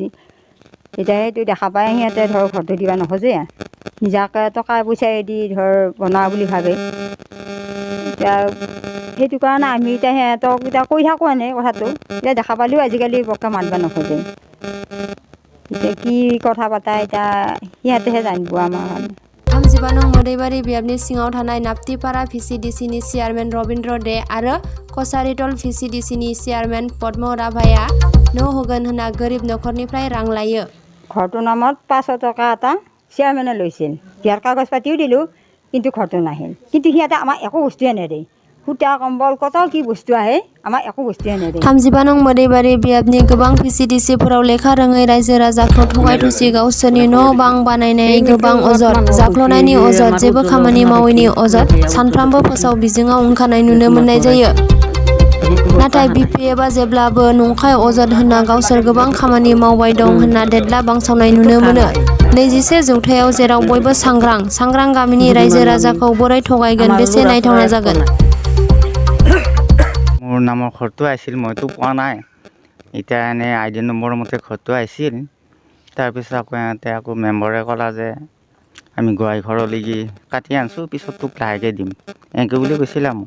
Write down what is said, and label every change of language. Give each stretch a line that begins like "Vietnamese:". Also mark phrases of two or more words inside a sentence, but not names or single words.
Assamese: এতিয়া সেইটো দেখা পাই সিহঁতে ধৰ ঘৰটো দিবা নোখোজে, নিজাকৈ টকা পইচাই দি ধৰ বনোৱা বুলি ভাবে। এতিয়া সেইটো কাৰণে আমি এতিয়া সিহঁতক এতিয়া কৈ থাকোঁ এনেই কথাটো, এতিয়া দেখা পালেও আজিকালি বৰকৈ মাতিব নোখোজে। এতিয়া কি কথা পাতা, এতিয়া সিহঁতেহে জানিব আমাৰ কাৰণে।
Bodo: 35 নং मोदैबारि बियाबनि सिङाव थानाय नाप्तिपारा VCDCनि चेयारमेन रबिन्द्र दे आरो कसारितल VCDCनि चेयारमेन पद्म राभाया न' होगोन होनना गोरिब नखरनिफ्राय रां लायो।
Assamese: ঘৰটোৰ নামত 500 টকা এটা চেয়াৰমেনে লৈছিল, বিয়াৰ কাগজ পাতিও দিলোঁ, কিন্তু ঘৰটো নাহিল। কিন্তু সিহঁতে আমাক একো বস্তুৱে নেদে, সূতা কম্বল কত কি বস্তু আহে, আমাক একো বস্তুৱে নেদে।
Bodo: 35 নং मोदैबारि बियाबनि गोबां VCDCफोराव लेखा रोङै रायजो राजाखौ थगाय थसि गावसोरनि न' बां बानायनाय गोबां अजद, जाख्ल'नायनि अजद, जेबो खामानि मावैनि अजद सानफ्रामबो फोसाव बिजोङाव ओंखारनाय नुनो मोननाय जायो। नाथाय BPF आ जेब्लाबो नंखाय अजद होनना गावसोर गोबां खामानि मावबाय दं होनना देदला बांसावनाय नुनो मोनो। 21 जौथायाव जेराव बयबो सांग्रां गामिनि रायजो राजाखौ बोरै थगायगोन, बेसे नायथावना जागोन।
Assamese: মোৰ নামৰ ঘৰটো আহিছিল, মইতো পোৱা নাই। এতিয়া এনেই ID নম্বৰ মতে ঘৰটো আহিছিল। তাৰপিছত আকৌ মেম্বাৰে ক'লা যে আমি গোহাঁই ঘৰলৈকে কাটি আনিছোঁ, পিছত তোক লাহেকৈ দিম, এনেকৈ বুলি কৈছিলে মোক।